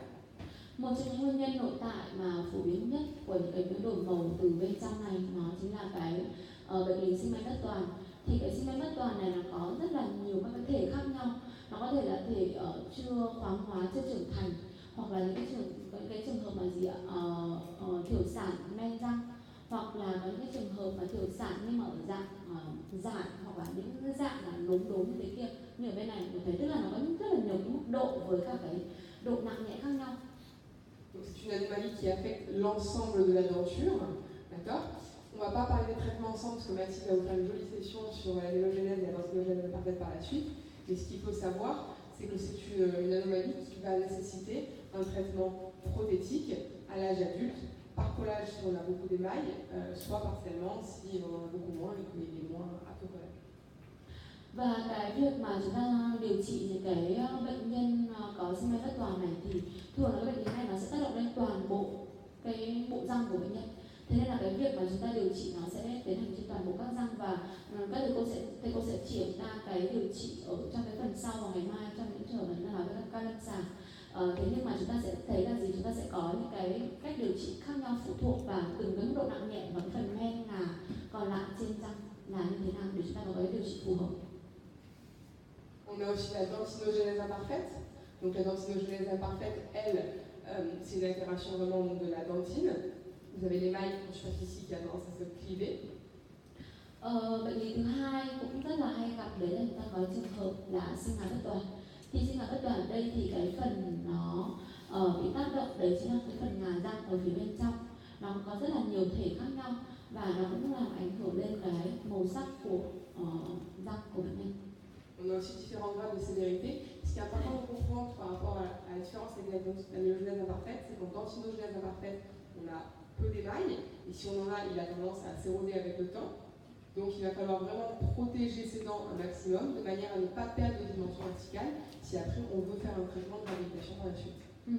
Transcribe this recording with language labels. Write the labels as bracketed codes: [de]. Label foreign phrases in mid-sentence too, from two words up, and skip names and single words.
[vi] Một trong những nguyên nhân nội tại mà phổ biến nhất của những cái biến đổi màu từ bên trong này, nó chính là cái bệnh lý sinh mạch bất toàn. Thì cái sinh mạch bất toàn này nó có rất là nhiều các cái thể khác nhau. Nó có thể là thể chưa khoáng hóa, chưa trưởng thành, hoặc là những cái trường hợp mà thiểu sản men răng, hoặc là có những cái trường hợp mà tiểu sản nhưng mà ở dạng giải hoặc là những cái dạng là đốm như thế kia. Như ở bên này mình thấy tức là nó có rất là nhiều cái mức độ với cả cái độ nặng nhẹ khác nhau. [fr] Donc c'est une anomalie qui affecte l'ensemble de la denture, d'accord? On va pas parler des traitements ensemble parce que Mathilde va vous faire une jolie session sur la mélogenèse et la dentinogénèse imparfaite par la suite. Mais ce qu'il faut savoir, c'est que c'est une anomalie qui va nécessiter un traitement prothétique à l'âge adulte, par collage si on a beaucoup d'émail, soit partiellement si on en a beaucoup moins et qu'il est moins apte au collage. [vi] Và cái việc mà chúng ta điều trị những cái bệnh nhân có sinh mạch bất toàn này thì thường là cái bệnh lý này nó sẽ tác động lên toàn bộ cái bộ răng của bệnh nhân. Thế nên là cái việc mà chúng ta điều trị nó sẽ tiến hành trên toàn bộ các răng và các thầy cô sẽ chỉ ra cái điều trị ở trong cái phần sau vào ngày mai trong những trường hợp chúng ta nói với các ca lâm sàng. Thế nhưng mà chúng ta sẽ thấy là gì, chúng ta sẽ có những cái cách điều trị khác nhau phụ thuộc vào từng cái mức độ nặng nhẹ và cái phần men là còn lại trên răng là như thế nào để chúng ta có cái điều trị phù hợp. [fr] On a aussi la dentinogénèse imparfaite. Donc la dentinogénèse imparfaite, elle, c'est une altération vraiment de la dentine. Vous avez l'émail en surface ici qui a tendance à se cliver. [vi] Bệnh lý thứ hai cũng rất là hay gặp, đấy là chúng ta có trường hợp là sinh hạt bất toàn. Thì sinh hạt bất toàn ở đây thì cái phần nó bị tác động đấy chính là cái phần ngà răng ở phía bên trong. Nó có rất là nhiều thể khác nhau và nó cũng làm ảnh hưởng lên cái màu sắc của răng của bệnh nhân. [fr] On a aussi différents grades de sévérité. Ce qui est important de comprendre par rapport à la différence avec la mélogenèse imparfaite, c'est qu'en dentinogénèse imparfaite, on a peu d'émail, et si on en a, il a tendance à s'éroder avec le temps. Donc il va falloir vraiment protéger ses dents un maximum, de manière à ne pas perdre de dimension verticale, si après on veut faire un traitement de réhabilitation par la suite.